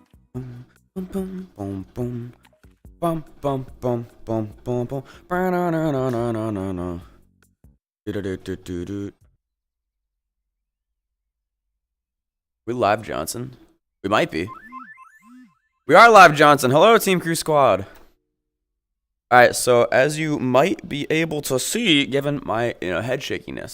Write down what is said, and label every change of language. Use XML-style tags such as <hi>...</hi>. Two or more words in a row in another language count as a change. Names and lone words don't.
<en>Boom, boom, boom, boom, boom. Bum, bum, bum, bum, bum, bum. Ba-na-na-na-na-na-na. Do-do-do-do-do-do. We live, Johnson? We might be. We are live, Johnson. Hello, Team Crew Squad. Alright, so as you might be able to see, given my head shakiness.</en>